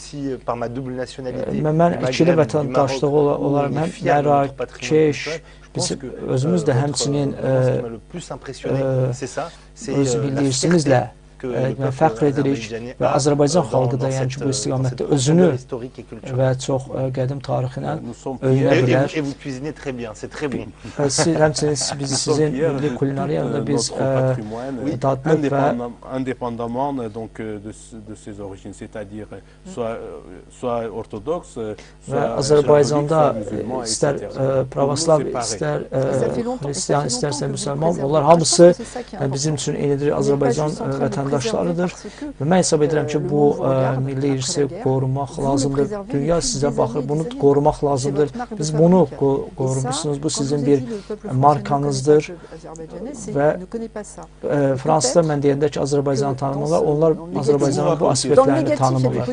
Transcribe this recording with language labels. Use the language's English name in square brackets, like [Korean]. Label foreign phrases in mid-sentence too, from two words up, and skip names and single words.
[Azerbaijani] Mən ikili vətəndaşlığı olaraq Mərakeş, biz özümüz də həmçinin öz milli irsimizlə fəxr edirik və Azərbaycan xalqı da yəni ki, bu istiqamətdə özünü və çox qədim tarixinə öyünə bilər. Siz həmçinin biz sizin milli kulinariyanı biz dadlıq və [French] indépendamment donc de ses origines, c'est-à-dire soit orthodoxe, [Azerbaijani] və Azərbaycanda istər pravoslav, istər xristian, istərsə müsəlman, onlar hamısı bizim üçün eynidir, Azərbaycan vətəndaşlarıdır və mən hesab edirəm ki, bu milli irsi qorumaq lazımdır. Dünya sizə baxır, bunu qorumaq lazımdır. Biz bunu qorumuşsunuz, bu sizin bir markanızdır və Fransızlar mən deyəndə ki, Azərbaycanı tanımırlar, onlar Azərbaycanın bu aspektlərini tanımırlar.